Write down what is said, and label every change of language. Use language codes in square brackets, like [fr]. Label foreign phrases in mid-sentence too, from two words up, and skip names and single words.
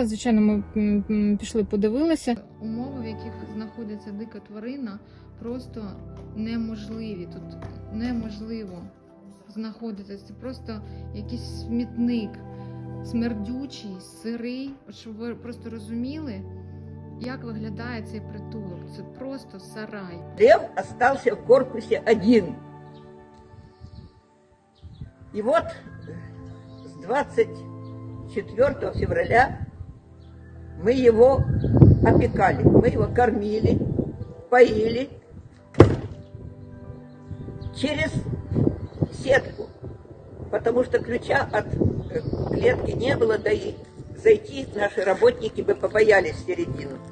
[uk] Звичайно, ми пішли, подивилися. Умови, в яких знаходиться дика тварина, просто неможливі. Тут неможливо знаходитися. Це просто якийсь смітник, смердючий, сирий. Щоб ви просто розуміли, як виглядає цей притулок. Це просто сарай. [ru] Лев остался в корпусе один. И вот с 24 февраля мы его опекали, мы его кормили, поили через сетку, потому что ключа от клетки не было, да и зайти наши работники бы побоялись в середину.